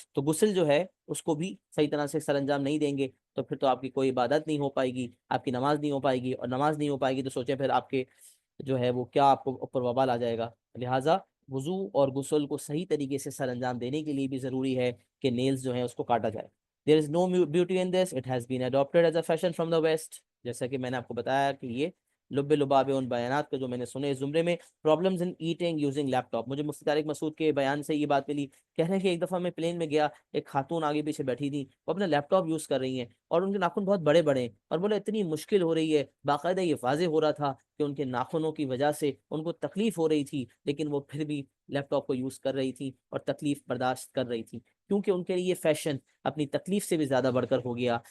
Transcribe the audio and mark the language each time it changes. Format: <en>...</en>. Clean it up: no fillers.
<ur>تو غسل جو ہے اس کو بھی صحیح طرح سے سر انجام نہیں دیں گے تو پھر تو آپ کی کوئی عبادت نہیں ہو پائے گی، آپ کی نماز نہیں ہو پائے گی. اور نماز نہیں ہو پائے گی تو سوچیں پھر آپ کے جو ہے وہ کیا آپ کو اوپر وبال آ جائے گا. لہٰذا وضو اور غسل کو صحیح طریقے سے سر انجام دینے کے لیے بھی ضروری ہے کہ نیلز جو ہیں اس کو کاٹا جائے.</ur> <en>There is no beauty in this. It has been adopted as a fashion from the West.</en> <ur>جیسا کہ میں نے آپ کو بتایا کہ یہ لب لباب ان بیانات کا جو میں نے سنے اس زمرے میں</ur> <en>Problems in eating using laptop.</en> <ur>مجھے مفتی طارق مسعود کے بیان سے یہ بات ملی. کہہ رہے ہیں کہ ایک دفعہ میں پلین میں گیا, ایک خاتون آگے پیچھے بیٹھی تھی, وہ اپنا لیپ ٹاپ یوز کر رہی ہیں اور ان کے ناخن بہت بڑے بڑے ہیں, اور بولے اتنی مشکل ہو رہی ہے, باقاعدہ یہ واضح ہو رہا تھا کہ ان کے ناخنوں کی وجہ سے ان کو تکلیف ہو رہی تھی, لیکن وہ پھر بھی لیپ ٹاپ کو یوز کر رہی تھی اور تکلیف برداشت کر رہی تھی, کیونکہ ان کے لیے فیشن اپنی تکلیف سے بھی زیادہ بڑھ کر ہو گیا.</ur>